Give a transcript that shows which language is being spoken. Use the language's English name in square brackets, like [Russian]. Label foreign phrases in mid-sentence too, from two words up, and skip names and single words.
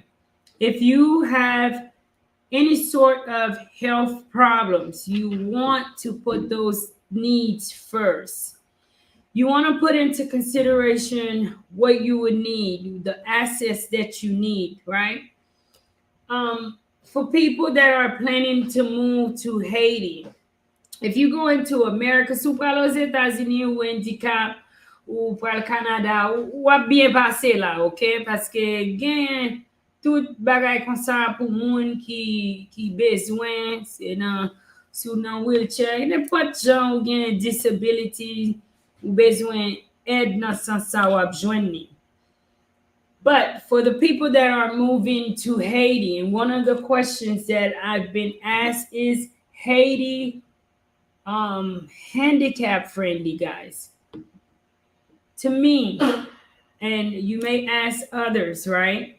[English] If you have any sort of health problems, you want to put those needs first. You want to put into consideration what you would need, the assets that you need, right? For people that are planning to move to Haiti, if you go into America, [Haitian Creole] sou pral os États-Unis ou handicap ou pral Canada, ou ap bien pase la, ok? Paske gen tout bagay kon sa pou moun ki bezwen, se nan, sou nan wheelchair, nepot jan ou gen disability, ou bezwen ed nan san sa wap jwen ni. [English] But for the people that are moving to Haiti, and one of the questions that I've been asked is, Haiti handicap friendly, guys? To me, and you may ask others, right?